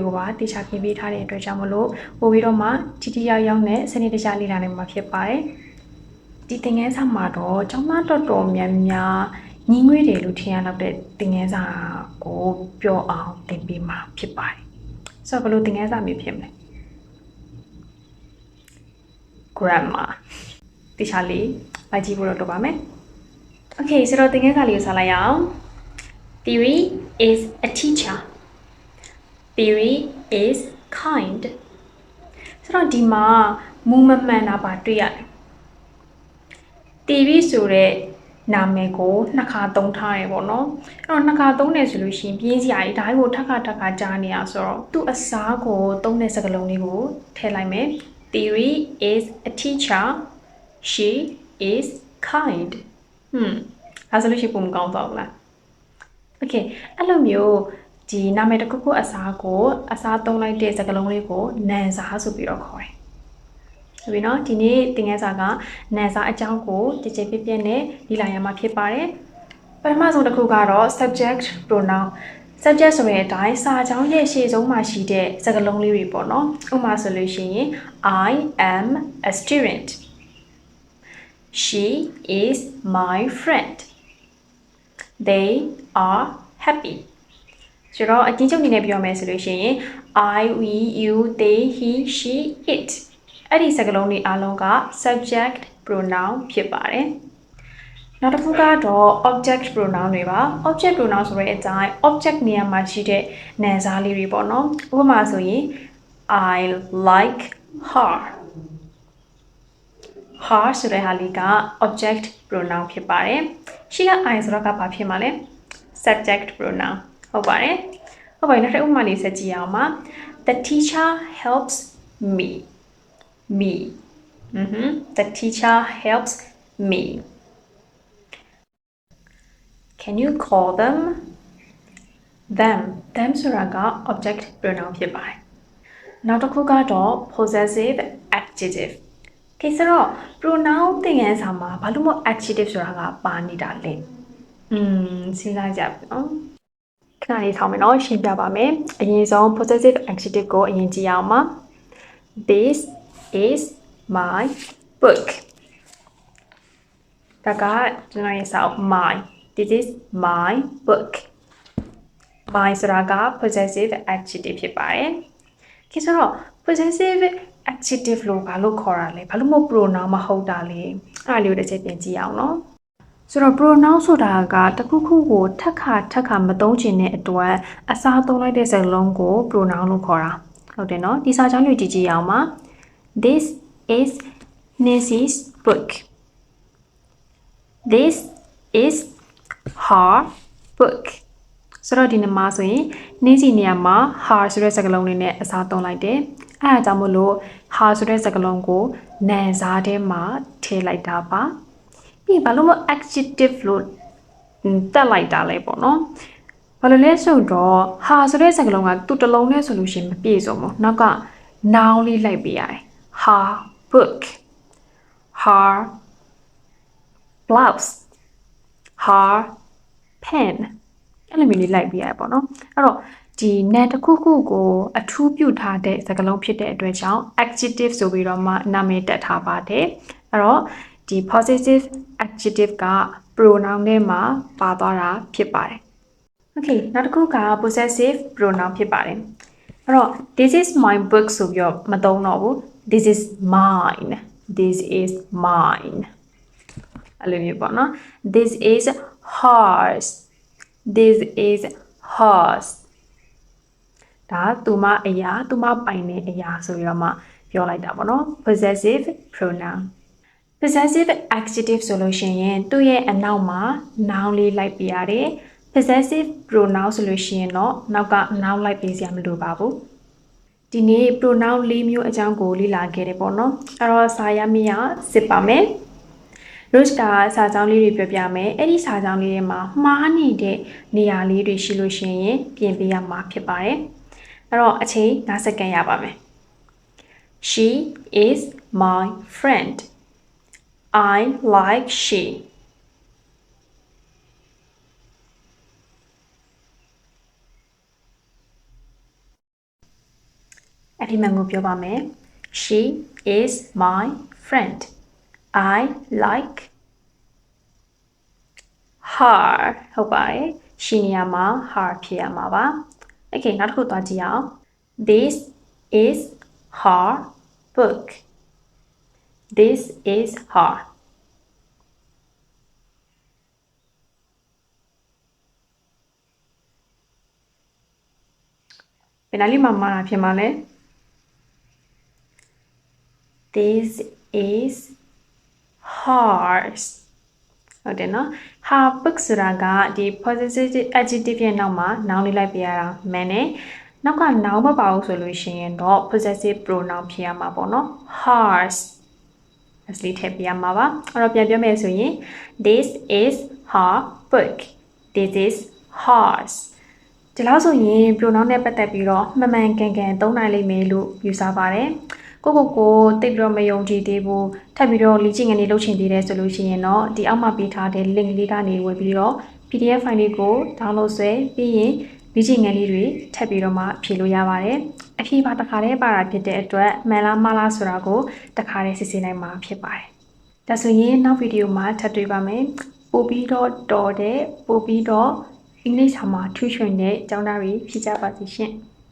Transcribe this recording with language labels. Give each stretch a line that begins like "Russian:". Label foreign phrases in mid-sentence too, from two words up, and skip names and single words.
Burmese: တွေကိုပါတိကျပြင်ပေးထားတဲ့အတွက်ကြောင့်မလို့ပို့ပြီးတော့မှထိထိရောက်ရောက်နဲ့စနစ်တကျလေ့လာနိုင်မှာဖြစ်ပါတယ်ဒီသင်ခန်းစာမှာတော့ကျောင်းသားတော်တော်များများညီငွေတယ်လို့ထင်ရတော့တဲ့သင်ခန်းစာကိုပြောအောင်သင်ပေးမှာဖြစ်ပါတယ်။ဆိုတော့ဘယ်လိုသင်ခန်းစာမျိုးဖြစ်မလဲ grammar တခြားလေးလိုက်ကြည့်ဖို့တော့ပါမယ်။ Okay ဆိုတော့သင်ခန်းစာလေးကိုစလိုက်အောင်
English: Theory is a teacher. Theory is kind.
Burmese: ဆိုတော့ဒီမှာမူမမှန်တာပါတွေ့ရတယ်theory ဆိုတဲ့နာမည်ကိုနှစ်ခါသုံးထားရပေါ့နော်အဲ့တော့နှစ်ခါသုံးတယ်ဆိုလို့ရှိရင်ပြင်းစရာကြီးဒါကိုထပ်ခါကြားနေရဆိုတော့သူ့အစားကိုသုံးတဲ့စကားလုံးလေးကိုထည့် လိုက်မယ်
English: theory is a teacher she is kind
Burmese: အဲ့ဆိုလို့ရှိရင်ပုံမကောင်းတော့ဘူးလား okay အဲ့လိုမျိုးဒီနာမည်တစ်ခုခုအစားသုံးလိုက်တဲ့စကားလုံးလေးကိုနာမ်စားဆိုပြီးတော့ခေါ်တယ်ဆိုပြီး တော့ဒီနေ့သင်ခန်းစာကနာမ်စာအကြောင်းကိုကြည်ကြည်ပြည့်ပြည့်နဲ့လေ့လာရမှာဖြစ်ပါတယ်ပထမဆုံးတစ်ခုကတော့
English: subject pronoun subject
Burmese: ဆိုတဲ့အ တိုင်းစာအကြောင်းရဲ့ရှေ့ဆုံးမှာရှိတဲ့စကားလုံးလေးတွေပေါ့နော်ဥပမာဆိုလို့ရှိရင်
English: I am a student she is my friend they are happy
Burmese: ဆိုတော့အချင်းချင်းအနေနဲ့ပြော မယ်ဆိုလို့ရှိရင်
English: I we you they he she it
Burmese: အဲ့ဒီစကားလုံးတွေအားလုံးက
English: subject pronoun
Burmese: ဖြစ်ပါတယ်။နောက်တစ်ခုကတော့
English: object pronoun
Burmese: တွေပါ
English: object pronoun
Burmese: ဆိုတဲ့အတိုင်း object နေရာမှာရှိတဲ့နာမ်စားလေးတွေပေါ့နော်။ဥပမာဆိုရင်
English: I like her
Burmese: her ဆိုတဲ့ဟာလေးက
English: object pronoun
Burmese: ဖြစ်ပါတယ်။ရှိက I ဆိုတော့ကဘာဖြစ်မှာလဲ
English: subject pronoun
Burmese: ဟုတ်ပါတယ်။ဟုတ်ပါပြီနောက်တစ်ဥပမာလေးဆက်ကြည့်အောင်ပါ
English: The teacher helps me the teacher helps me can you call them
Burmese: ဆိုတာက
English: object pronoun
Burmese: ဖြစ်ပါတယ်နောက် တစ်ခုကတော့
English: possessive adjective
Burmese: ကိစ္စတော့ pronoun သင်ခန်းစာမှာဘာလို့မို့ adjective ဆိုတာကပါနေတာလဲစဉ်းစားကြပါဦးခဏလေးဆောင်မယ်နော်ရှင်းပြပါမယ်အရင်ဆုံး
English: possessive adjective
Burmese: ကိုအရင်ကြည့်အောင်ပါ
English: this is my book
Burmese: ဒါကကျွန်တော်ရဲ့စာအုပ်
English: my this is my book my
Burmese: ဆိုတာက
English: possessive adjective
Burmese: ဖြစ်ပါတယ်။ဆို တော့
English: possessive adjective
Burmese: လို့ဘာလို့ခေါ်တာလဲဘာလို့မို့ pronoun မဟုတ်တာလဲအဲ့ဒါလေးကိုတစ်ချက်ပြန်ကြည့်အောင်နော်ဆိုတော့ pronoun ဆိုတာကတစ်ခုခုကိုထပ်ခါမသုံးချင်တဲ့အတွက်အစားသုံးလိုက်တဲ့စကားလုံးကို pronoun လို့ခေါ်တာဟုတ်တယ်နော်ဒီစာကြောင်းလေးကြည့်အောင်ပါ
English: This is Nancy's book. This is her book.
Burmese: ဆိုတော့ဒီနေ့မှာဆိုရင် Nancy နေရာမှာ her ဆိုတဲ့စကားလုံးလေးနဲ့အစားသုံးလိုက်တယ်။အဲဒါကြောင့်မို့လို့ her ဆိုတဲ့စကားလုံးကိုနာမ်စားထဲမှာထည့်လိုက်တာပါ။ပြီးဘာလို့မ adjective လို့ တက်လိုက်တာလဲပေါ့နော်။ဘာလို့လဲဆိုတော့ her ဆိုတဲ့စကားလုံးကသူ့တစ်လုံးနဲ့ဆိုလို့ရှိရင်မပြည့်စုံဘူး။နောက်က noun လေးလိုက်ပေးရတယ်။
English: her book her blouse her pen
Burmese: အဲ့လိုမျိုးလေးလိုက်ပြရပေါ့နော်အဲ့တော့ဒီနာမ်တစ်ခုခုကိုအထူးပြုထားတဲ့စကားလုံးဖြစ်တဲ့အတွက် ကြောင့် adjective ဆိုပြီးတော့မှနာမည်တက်ထားပါတယ်အဲ့တော့ဒီ
English: possessive adjective
Burmese: က pronoun ထဲမှာ ပါသွားတာဖြစ်ပါတယ် okay နောက်တစ်ခုက
English: possessive pronoun
Burmese: ဖြစ်ပါတယ်အဲ့တော့
English: this is my book
Burmese: ဆိုပြီးတော့မသုံးတော့ဘူး
English: this is mine this is mine
Burmese: အဲ့လိုမျိုးပေါ့နော်
English: this is hers this is hers
Burmese: ဒါသူမအရာသူမပိုင်တဲ့အရာဆိုပြီးတော့မှပြောလိုက်တာပေါ့နော်
English: possessive pronoun possessive adjective
Burmese: ဆိုလို့ရှိရင်သူ့ရဲ့အနောက်မှာ noun လေးလိုက်ပြရတယ်
English: possessive pronoun
Burmese: ဆိုလို့ရှိရင်တော့နောက်က noun လိုက်ပေးစရာမလိုပါဘူးဒီ နေ့ pronoun ၄မျိုးအကြောင်းကိုလေ့လာခဲ့တယ်ပေါ့နော်အဲ့တော့စာရမရစစ်ပါမယ်Rose ကစာကြောင်းလေးတွေပြောပြမယ်အဲ့ဒီစာကြောင်းလေးတွေမှာမှားနေတဲ့နေရာလေးတွေရှိလို့ရှိရင်ပြင်ပေးရမှာဖြစ်ပါတယ်အဲ့တော့အချိန်5စက္ကန့်ရပါမယ်
English: She is my friend I like she
Burmese: အဲ့ဒီမှကိုပြောပါမယ်
English: She is my friend I like her
Burmese: ဟုတ်ပါတယ်ရှင်းနေရမှာ
English: her
Burmese: ဖြစ်ရမှာပါ
English: Okay
Burmese: နောက်တစ်ခုသွားကြည့်အောင်
English: This is her book This is her
Burmese: ဘယ်နှလေးမှမှားတာဖြစ်မှာလဲ
English: This is hers
Burmese: ဟုတ်တယ်နော်
English: her book
Burmese: ဆိုတာ ကဒီ
English: possessive adjective
Burmese: ရဲ့နောက်မှာ noun လေးလိုက်ပြရတာမှန်တယ်နောက်က noun မပါဘူးဆိုလို့ရှိရင်တော့
English: possessive pronoun
Burmese: ဖြစ်ရမှာပေါ့နော် hers အစလေးထည့်ပြရမှာပါအဲ့တော့ပြန် ပြောမယ်ဆိုရင်
English: this is her book this is hers
Burmese: ဒီလောက်ဆိုရင် pronoun နဲ့ပတ်သက်ပြီးတော့မှန်မှန်ကန်ကန်သုံးနိုင်လိမ့်မယ်လို့ယူ ဆပါတယ်ကိုတိတ်ပြီးတော့မယုံကြည်သေးဘူးထပ်ပြီးတော့လေ့ကျင့်ခန်းလေးလုပ်ချင်သေးတယ်ဆိုလို့ရှိရင်တော့ဒီအောက်မှာပေးထားတဲ့ link လေးကနေဝင်ပြီးတော့
English: PDF file
Burmese: လေးကို download ဆွဲပြီးရင်လေ့ကျင့်ခန်းလေးတွေထပ်ပြီးတော့မှဖြည့်လို့ရပါတယ်အဖြေပါတစ်ခါတည်းပါတာဖြစ်တဲ့အတွက်မှန်လားမှားလားဆိုတာကိုတစ်ခါတည်းစစ်ဆေးနိုင်မှာဖြစ်ပါတယ်ဒါဆိုရင်နောက်ဗီဒီယိုမှာထပ်တွေ့ပါမယ်ပို့ပြီးတော့တော်တဲ့ပို့ပြီးတော့အင်္ဂလိပ်စာမှာထူးချွန်တဲ့ကျောင်းသားတွေဖြစ်ကြပါစေရှင်